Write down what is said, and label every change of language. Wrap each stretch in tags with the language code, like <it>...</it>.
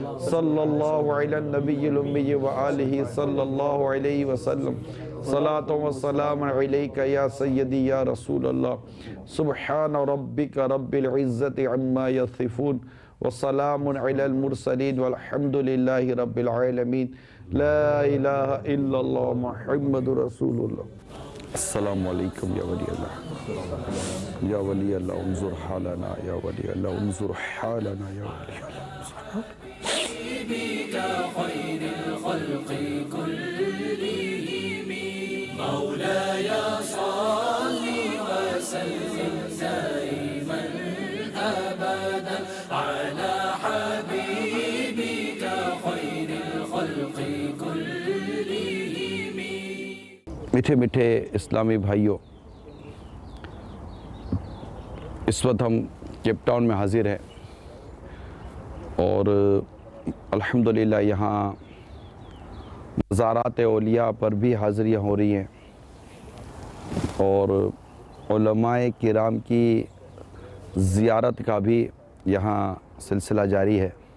<ar>صلی اللہ علی النبی الامی وآلہ صلی اللہ علیہ وسلم صلاۃ و سلام علیک یا سیدی یا رسول اللہ سبحان ربک رب العزت عما یصفون وسلام علی المرسلین والحمد للہ رب العالمین لا الہ الا اللہ محمد رسول اللہ. السلام علیکم یا ولی اللہ یا ولی اللہ انظر حالنا یا ولی اللہ انظر حالنا یا ولی اللہ بك خير الخلق كلهم مولاي صل وسلم دائما أبدا على حبيبك خير الخلق كلهم.</ar> <ur>میٹھے میٹھے اسلامی بھائیوں، اس وقت ہم کیپ ٹاؤن میں حاضر ہیں اور الحمدللہ یہاں مزارات اولیاء پر بھی حاضریاں ہو رہی ہیں اور علماء کرام کی زیارت کا بھی یہاں سلسلہ جاری ہے.</ur>